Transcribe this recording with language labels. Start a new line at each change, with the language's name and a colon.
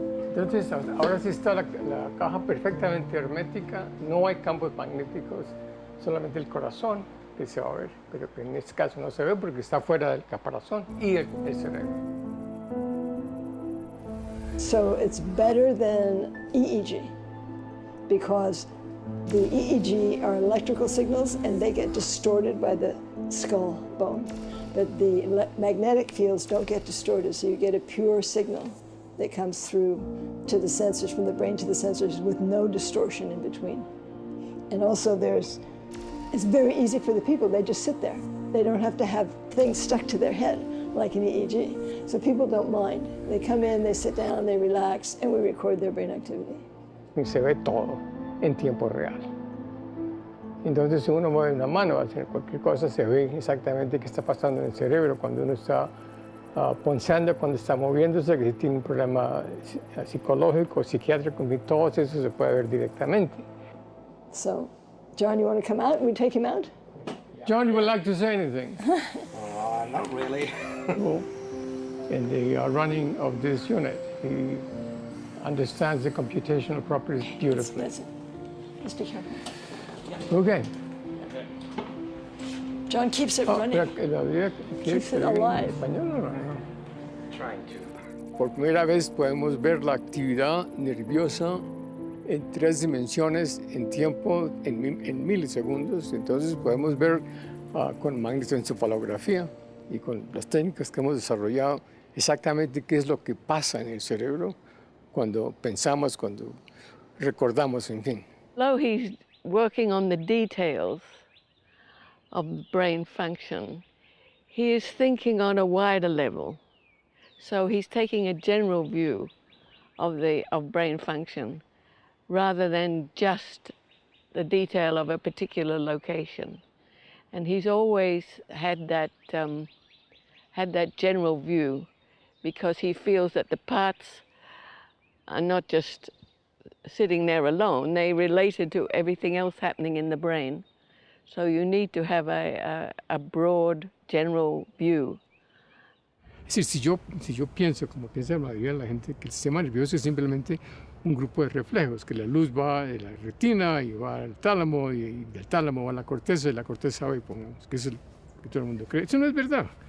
Spanish: Entonces, ahora sí está la caja perfectamente hermética, no hay campos magnéticos, solamente el corazón que se va a ver, pero que en este caso no se ve porque está fuera del caparazón y el cerebro.
English: So it's better than EEG because the EEG are electrical signals and they get distorted by the skull bone, but the magnetic fields don't get distorted, so you get a pure signal that comes through to the sensors, from the brain to the sensors, with no distortion in between. And also it's very easy for the people, they just sit there. They don't have to have things stuck to their head like an EEG. So people don't mind. They come in, they sit down, they relax, and we record their brain activity.
Spanish: Y se ve todo en tiempo real. Entonces, si uno mueve una mano, hacer cualquier cosa, se ve exactamente qué está pasando en el cerebro cuando uno está pensando, cuando está moviéndose, que si tiene un problema psicológico, psiquiátrico, todo eso se puede ver directamente.
English: So, John, you want to come out and we take him out? John, you would like to say anything? Not really. Well, in the running of this unit, he understands the computational properties beautifully. Let's be careful. Okay. John keeps it running. Keeps it alive. Trying to.
Spanish: Por primera vez podemos ver la actividad nerviosa en 3 dimensiones en tiempo, en milisegundos. Entonces podemos ver con magnetoencefalografía y con las técnicas que hemos desarrollado exactamente qué es lo que pasa en el cerebro cuando pensamos, cuando recordamos, en fin.
English: Although he's working on the details of brain function, he is thinking on a wider level. So he's taking a general view of brain function rather than just the detail of a particular location. And he's always had that general view because he feels that the parts are not just sitting there alone, they related to everything else happening in the brain. So you need to have a broad, general view.
Spanish: Es decir, si yo pienso, como piensa la mayoría de la gente, que el sistema nervioso es simplemente un grupo de reflejos, que la luz va de la retina y va al tálamo, y del tálamo va a la corteza, y la corteza va, y pongamos, que es el que todo el mundo cree. Eso no es verdad.